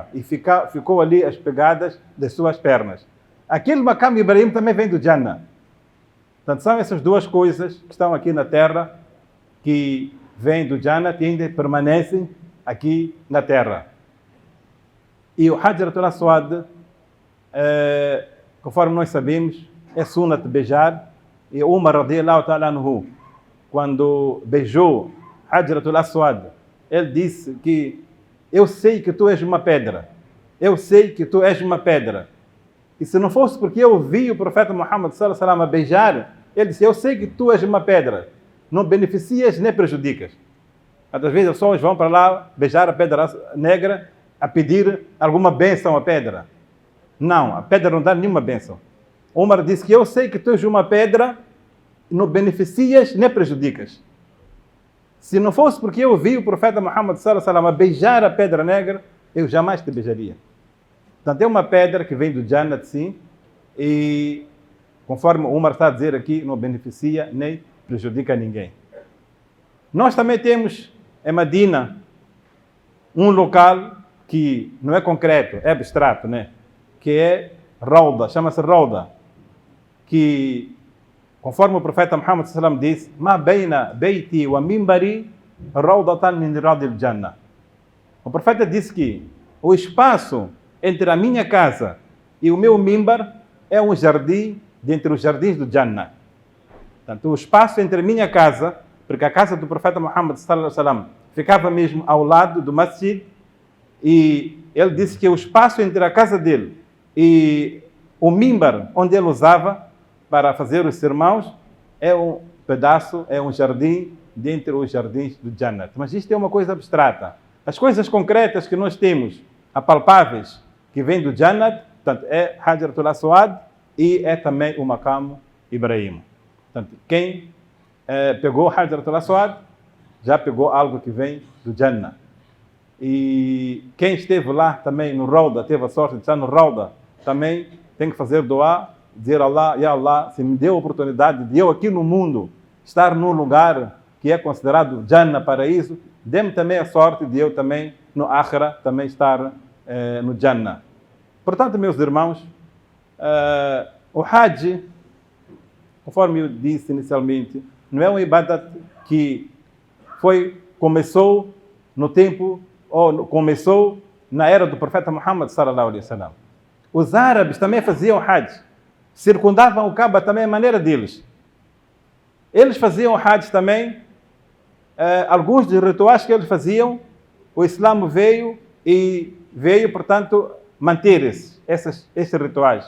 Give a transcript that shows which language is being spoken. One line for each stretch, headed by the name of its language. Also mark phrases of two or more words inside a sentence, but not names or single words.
Portuguese: E ficou ali as pegadas das suas pernas. Aquele macamo Ibrahim também vem do Jannah. Portanto, são essas duas coisas que estão aqui na terra, que vêm do Jannah e ainda permanecem aqui na terra. E o Hajar al-Aswad, conforme nós sabemos, é sunat beijar. E Umar
Arabic: رضي الله تعالى عنه,
Portuguese: quando beijou Hajar al-Aswad, ele disse que eu sei que tu és uma pedra. Eu sei que tu és uma pedra. E se não fosse porque eu vi o profeta Muhammad
Arabic: صلى الله عليه وسلم
Portuguese: a beijar, ele disse, eu sei que tu és uma pedra. Não beneficias nem prejudicas. Às vezes as pessoas vão para lá beijar a pedra negra a pedir alguma bênção à pedra. Não, a pedra não dá nenhuma bênção. Umar disse que eu sei que tu és uma pedra, não beneficias nem prejudicas. Se não fosse porque eu vi o profeta Muhammad
Arabic: صلى الله عليه وسلم
Portuguese: a beijar a pedra negra, eu jamais te beijaria. Portanto, é uma pedra que vem do Jannat, sim, e conforme o Umar está a dizer aqui, não beneficia nem prejudica ninguém. Nós também temos em Medina um local que não é concreto, é abstrato, né? Que é Rauda, chama-se Rauda, que conforme o profeta Muhammad
Arabic: صلى الله عليه وسلم
Portuguese: disse,
Arabic: ما بين بيتي و منبري روضة من رياض الجنة.
Portuguese: O profeta disse que o espaço entre a minha casa e o meu mimbar é um jardim dentre os jardins do Jannah. Portanto, o espaço entre a minha casa, porque a casa do profeta Muhammad
Arabic: صلى الله عليه وسلم
Portuguese: ficava mesmo ao lado do masjid, e ele disse que o espaço entre a casa dele e o mimbar onde ele usava para fazer os sermões é um pedaço, é um jardim dentre os jardins do Jannah. Mas isto é uma coisa abstrata. As coisas concretas que nós temos, apalpáveis, que vêm do Jannah, portanto, é Hajar al-Aswad e é também o Maqam Ibrahim. Portanto, quem pegou Hajar al-Aswad já pegou algo que vem do Jannah. E quem esteve lá também no Rauda, teve a sorte de estar no Rauda, também tem que fazer doa, dizer Allah,
Arabic: يا الله,
Portuguese: se me deu a oportunidade de eu aqui no mundo estar num lugar que é considerado Jannah, paraíso, dê-me também a sorte de eu também no Akhira também estar no Jannah. Portanto, meus irmãos, o Hajj, conforme eu disse inicialmente, não é um ibadat que começou no tempo, ou começou na era do profeta Muhammad
Arabic: صلى الله عليه وسلم.
Portuguese: Os árabes também faziam Hajj, circundavam o Kaaba também a maneira deles. Eles faziam Hajj também, alguns dos rituais que eles faziam, o Islã veio, portanto, manter esses rituais.